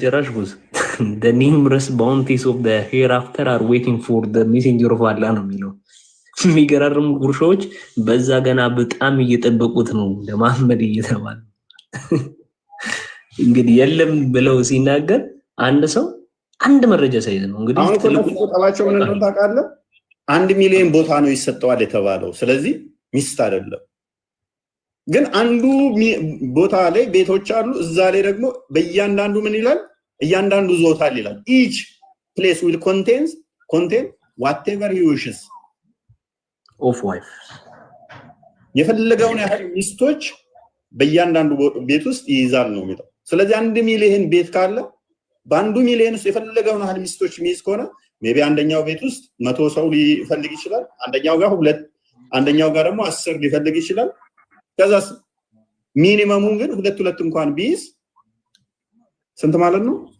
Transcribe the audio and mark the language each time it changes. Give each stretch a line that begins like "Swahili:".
Amharic: ጭራሽ ቦስ
English: the numerous bounties of the hereafter are waiting for the messenger of Allah
Amharic: ነው የሚለው። የሚገራርሙ ጉርሾች በዛ ገና በጣም እየጠበቁት ነው ለመሐመድ እየተባለ እንግዲህ የለም ብለው ሲናገር አንድ ሰው አንድ መረጃ ሳይዝ ነው እንግዲህ አሁን ትልቁ ተባቸው ምን እንደሆነ ታውቃለህ? 1 ሚሊዮን ቦታ ነው ይሰጠዋል የተባለው። ስለዚህ ሚስት አይደለም ግን አንዱ ቦታ ላይ ቤቶች አሉ። እዛ ላይ ደግሞ በእያንዳንዱ ምን ይላል? እያንዳንዱ ዞታል ይላል።
English: each place will contain whatever he wishes of wife
Amharic: የፈለገውን ያህል ሚስቶች በእያንዳንዱ ቤት ውስጥ ይይዛል ነው የሚለው። ስለዚህ 1 ሚሊዮን ቤት ካለ በአንዱ ሚሊዮን ውስጥ የፈለገውን ያህል ሚስቶች የሚይዝ ከሆነ ሜቢ አንደኛው ቤት ውስጥ 100 ሰው ሊፈልግ ይችላል። አንደኛው ጋር 2 አንደኛው ጋር ደግሞ 10 ሊፈልግ ይችላል። ከዛስ ሚኒመሙን ግን 2 እንኳን ቢይዝ ስንት ማለት ነው?